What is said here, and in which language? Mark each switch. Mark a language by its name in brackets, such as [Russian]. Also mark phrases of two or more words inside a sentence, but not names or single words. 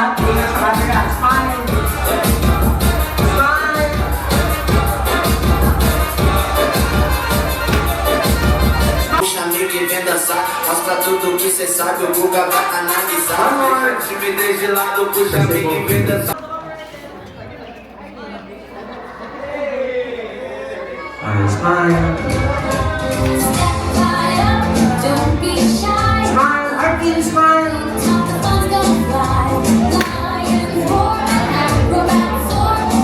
[Filipino] Tingin sa camera. [English] Smile! Smile! [Portuguese] Puxa amigo e vem dançar, mostra tudo que cê sabe, o Guga vai analisar. Amor. Timidez de lado, puxa amigo e vem dançar. [English] Smile! Don't be shy. Smile! Arkin, smile! Top the fun's gonna fly. Lions roar and acrobats soar.